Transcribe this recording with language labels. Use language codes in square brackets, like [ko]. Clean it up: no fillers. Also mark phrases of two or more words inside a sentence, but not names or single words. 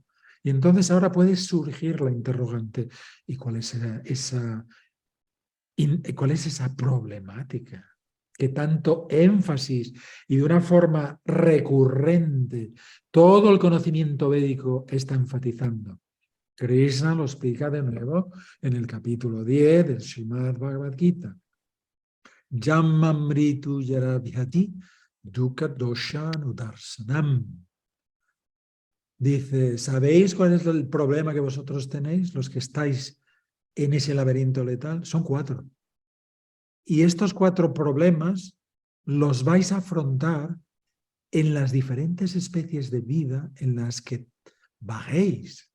[es] Y entonces ahora puede surgir la interrogante, ¿y cuál es esa problemática? Que tanto énfasis y de una forma recurrente todo el conocimiento védico está enfatizando. Krishna lo explica de nuevo en el capítulo 10 del Srimad Bhagavad Gita. [sa] जन्ममृत्यु यराभ्यति दुःख दोषानुदर्शनम्. [es] Dice, ¿sabéis cuál es el problema que vosotros tenéis, los que estáis en ese laberinto letal? Son 4. Y estos 4 problemas los vais a afrontar en las diferentes especies de vida en las que bajéis.